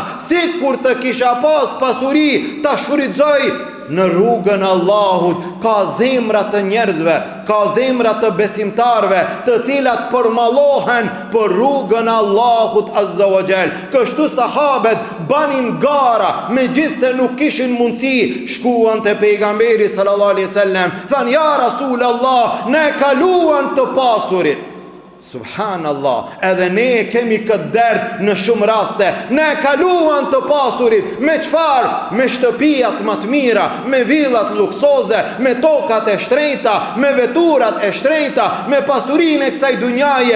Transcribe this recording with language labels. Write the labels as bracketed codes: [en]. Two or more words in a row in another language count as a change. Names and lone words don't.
[sq] Sikur të kisha pas pasuri të shfrytëzoj në rrugën Allahut. Ka zemra të njerëzve, ka zemra të besimtarve të cilat përmallohen për rrugën Allahut [ar] عز وجل. [sq] Kështu sahabet banin gara, megjithse nuk kishin mundësi, shkuan te pejgamberi [ar] صلى الله عليه وسلم, [sq] than [ar] يا رسول الله, [sq] ne kaluan të pasurit. Subhanallah, edhe ne kemi këtë dert në shumë raste. Ne kaluan të pasurit. Me çfarë? Me shtëpijat më të mira, me villat luksoze, me tokat e shtrenjta, me veturat e shtrenjta, me pasurinë e kësaj dunjaje.